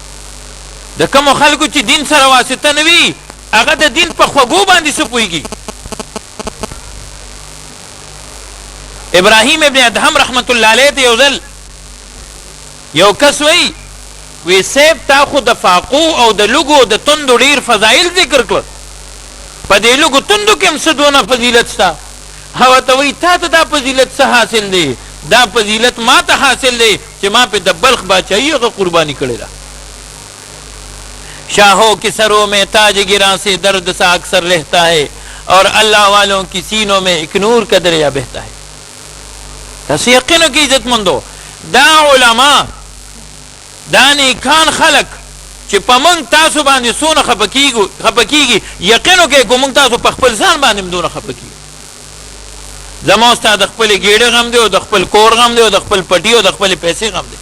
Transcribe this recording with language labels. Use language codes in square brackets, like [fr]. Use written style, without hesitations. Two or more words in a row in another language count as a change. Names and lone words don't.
[ps] د کومو خلکو چې دین سره واسطه نه وي هغه د دین په خوږو باندې څه پوهېږي ابراهیم ابن ادهم [ar] رحمت الله علیه [ps] ته یو ځل یو کس وی سیب تا خو د فاقو او د لږو د تندو ډیر فضایل ذکر کړل، په دې لږو تندو کې هم څه دونه فضیلت شته. هغه ته وایي تا ته دا فضیلت څه حاصل دی؟ دا فضیلت ما ته حاصل دی چې ما پہ د بلخ بادشاہی هغه قربانی کړې ده. [ur] شاہوں کی سروں میں تاج گراں سے درد سا اکثر رہتا ہے اور اللہ والوں کی سینوں میں ایک نور کا دریا بہتا ہے. [ps] تاسو یقینو کې عزت مندو دا علما دا نیکان خلق چې په موږ تاسو باندې څونه خفه کېږي، یقینو کې که موږ تاسو په خپل ځان باندې هم دونه خفه کېږو. زما ستا د خپلې ګېډې غم دی او د خپل کور غم دی او د خپل پټي او د خپلې پیسې غم دی.